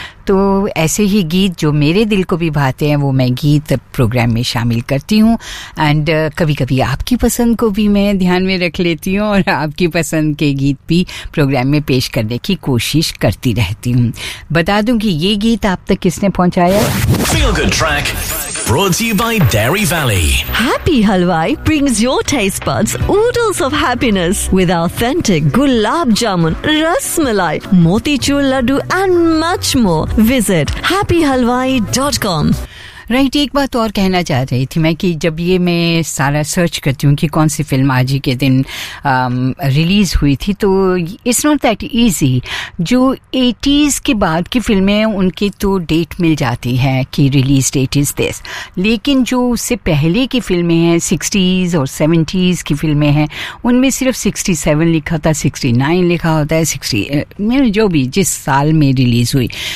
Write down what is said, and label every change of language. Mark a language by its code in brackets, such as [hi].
[hi] तो ऐसे ही गीत जो मेरे दिल को भी भाते हैं वो मैं गीत प्रोग्राम में शामिल करती हूँ. एंड कभी कभी आपकी पसंद को भी मैं ध्यान में रख लेती हूँ और आपकी पसंद के गीत भी प्रोग्राम में पेश करने की कोशिश करती रहती हूँ. बता दूं कि ये गीत आप तक किसने पहुँचाया. [en] Feel good track brought to you by Dairy Valley. Happy Halwai brings your taste buds oodles of happiness with authentic gulab jamun, rasmalai, motichur laddu and much more. Visit happyhalwai.com. Right. [hi] एक बात और कहना चाह रही थी मैं कि जब ये मैं सारा सर्च करती हूँ कि कौन सी फिल्म आज ही के दिन रिलीज़ हुई थी, तो [en] It's not that easy. [hi] जो 80s के बाद की फिल्में हैं उनकी तो डेट मिल जाती है कि [en] release date is this, [hi] लेकिन जो उससे पहले की फिल्में हैं 60s और 70s की फिल्में हैं उनमें सिर्फ 67 लिखा होता है, 69 लिखा होता है, 60 जो भी जिस साल में रिलीज़ हुई.